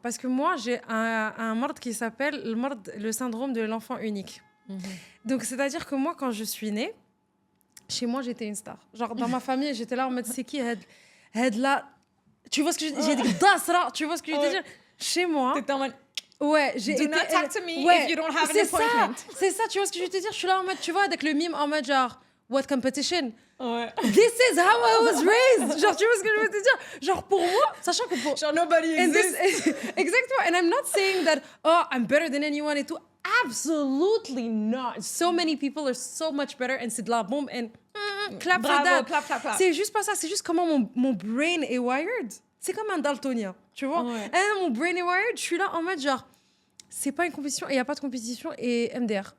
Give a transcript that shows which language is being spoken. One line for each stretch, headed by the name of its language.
French: Parce que moi, j'ai un mard qui s'appelle le syndrome de l'enfant unique. Donc, c'est-à-dire que moi, quand je suis née, chez moi, j'étais une star. Genre, dans ma famille, j'étais là en mode, c'est qui Had là. Tu vois ce que je veux dire? J'ai dit Dasra, tu vois ce que je veux dire? Chez moi. T'étais en mode... Ouais, j'ai
English: Do
French: été.
English: not talk to me if you don't have an appointment.
French: C'est ça, tu vois ce que je veux te dire? Je suis là en mode, tu vois, avec le mime en mode genre,
English: what competition?
French: Ouais.
English: This is how I was raised.
French: Genre, tu vois ce que je veux te dire? Genre, pour moi, sachant que pour.
English: Genre, nobody exists.
French: Exactement.
English: And I'm not saying that, oh, I'm better than anyone
French: et tout.
English: Absolutely not. So many people are so much better. And
French: c'est de la bombe.
English: And clap for that. Clap.
French: C'est juste pas ça. C'est juste comment mon brain est wired. C'est comme un daltonien, tu vois. Ouais. Et mon brain est wired. Je suis là en mode genre, c'est pas une compétition et il n'y a pas de compétition et MDR.